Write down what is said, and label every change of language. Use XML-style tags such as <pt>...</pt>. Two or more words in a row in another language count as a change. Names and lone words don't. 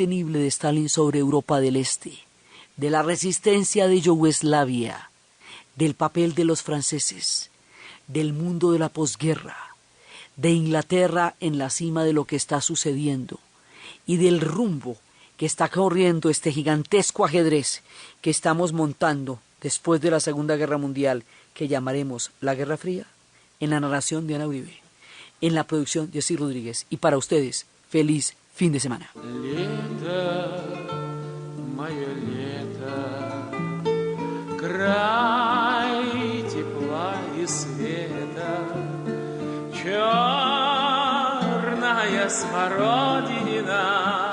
<es>de Stalin sobre Europa del Este, de la resistencia de Yugoslavia, del papel de los franceses, del mundo de la posguerra, de Inglaterra en la cima de lo que está sucediendo y del rumbo que está corriendo este gigantesco ajedrez que estamos montando después de la Segunda Guerra Mundial, que llamaremos la Guerra Fría, en la narración de Ana Uribe, en la producción de Jessy Rodríguez. Y para ustedes, feliz fin de semana.</es> <ru>Лето, мое лето, край тепла и света, черная смородина</ru>